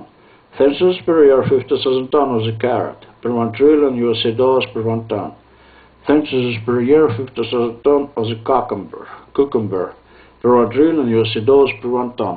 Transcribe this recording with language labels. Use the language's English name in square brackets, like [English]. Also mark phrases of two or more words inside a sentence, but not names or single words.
[English] Census per year 50,000 ton of the carrot, per 1 trillion USA dollars per 1 ton. Census per year 50,000 ton of the cucumber, per 1 trillion USA dollars per 1 ton.